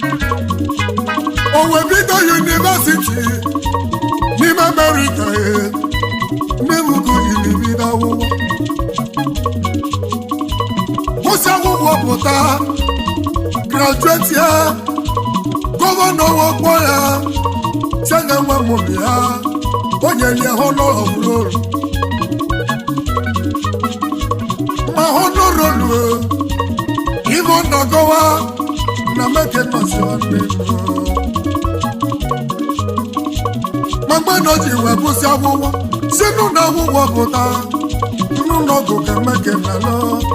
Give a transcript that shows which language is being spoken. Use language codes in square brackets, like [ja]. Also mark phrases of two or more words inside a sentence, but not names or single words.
[ig] O wee bido university n'ime America, eh, n'ime ugwu jiri bido akwụkwọ. Kwụsị akwụkwọ pụta, graduate ya, gọvanọ wee kpọọ ya, sị na nwa m bụ ya, o nyere ya [en] honor of glory. Ma honor roll, [ig] eh, ibe ọ na-agọwa, na Emeka nọzi nwanne m. Ma mgbe na o ji wee kwụsị akwụkwọ, si n'ụlọ akwụkwọ pụta, n'ụlọ ọgwụ ka Emeka na-alụ.